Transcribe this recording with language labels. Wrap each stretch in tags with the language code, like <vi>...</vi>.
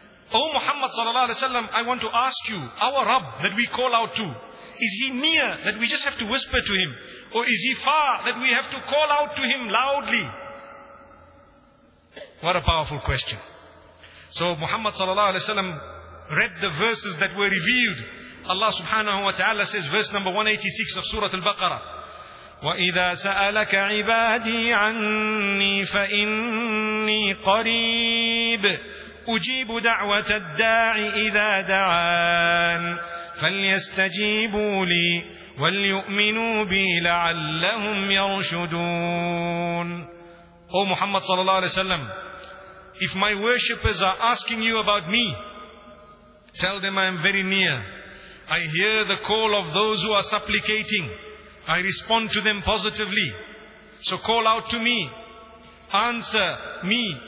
<en>O Muhammad sallallahu alayhi wa sallam, I want to ask you, our Rabb that we call out to, is he near that we just have to whisper to him? Or is he far that we have to call out to him loudly? What a powerful question. So Muhammad sallallahu alayhi wa sallam read the verses that were revealed. Allah subhanahu wa ta'ala says, verse number 186 of Surah Al-Baqarah,</en> <ar>وَإِذَا سَأَلَكَ عِبَادِي عَنِّي فَإِنِّي قَرِيبٌ أُجِيبُ دَعْوَةَ الدَّاعِ إِذَا دَعَانِ فَلْيَسْتَجِيبُوا لِي وَلْيُؤْمِنُوا بِي لَعَلَّهُمْ يَرْشُدُونَ.</ar> <en>O Muhammad sallallahu alayhi wa sallam, if my worshippers are asking you about me, tell them I am very near. I hear the call of those who are supplicating. I respond to them positively. So call out to me. Answer me.</en>